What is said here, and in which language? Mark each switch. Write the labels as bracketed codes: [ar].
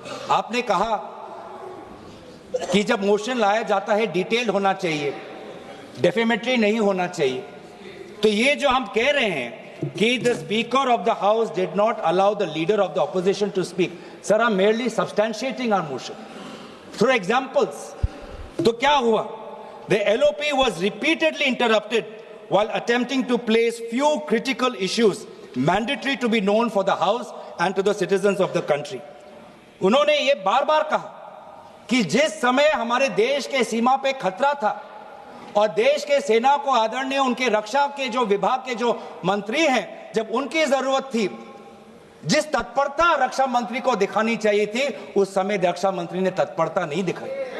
[hi] आपने कहा कि जब मोशन लाया जाता है डिटेल होना चाहिए, डेफेमेटरी नहीं होना चाहिए। तो ये जो हम कह रहे हैं कि [en] The speaker of the house did not allow the leader of the opposition to speak, sir I am merely substantiating our motion through examples. [hi] तो क्या हुआ? The LOP was repeatedly interrupted [en] while attempting to place few critical issues mandatory to be known for the house and to the citizens of the country. [hi] उन्होंने ये बार-बार कहा कि जिस समय हमारे देश के सीमा पे खतरा था और देश के सेना को आदरणीय उनके रक्षा के जो विभाग के जो मंत्री हैं, जब उनकी जरूरत थी, जिस तत्परता रक्षा मंत्री को दिखानी चाहिए थी, उस समय रक्षा मंत्री ने तत्परता नहीं दिखाई।